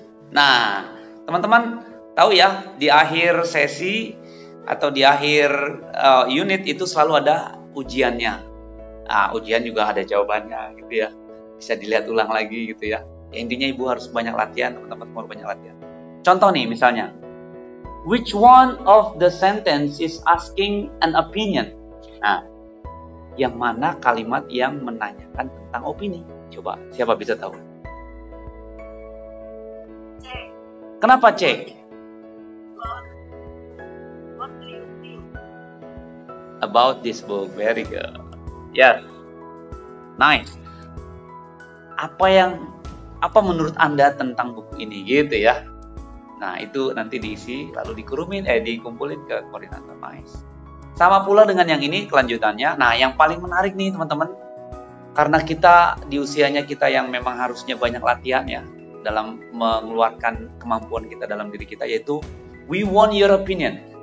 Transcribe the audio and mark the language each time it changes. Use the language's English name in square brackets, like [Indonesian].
[Indonesian] Nah, teman-teman tahu ya, di akhir sesi atau di akhir unit itu selalu ada ujiannya. Nah, ujian juga ada jawabannya gitu ya. Bisa dilihat ulang lagi gitu ya. Intinya ibu harus banyak latihan, teman-teman harus banyak latihan. Contoh nih misalnya, [English] which one of the sentence is asking an opinion? [Indonesian] Nah, yang mana kalimat yang menanyakan tentang opini? Coba, siapa bisa tahu? Kenapa C? [English] What do you think? About this book, very good. Yes, nice. [Indonesian] Apa menurut Anda tentang buku ini gitu ya? Nah, itu nanti diisi lalu dikumpulin ke koordinator. Nice. Sama pula dengan yang ini kelanjutannya. Nah, yang paling menarik nih teman-teman, karena kita di usianya kita yang memang harusnya banyak latihan ya dalam mengeluarkan kemampuan kita dalam diri kita, yaitu [English] we want your opinion.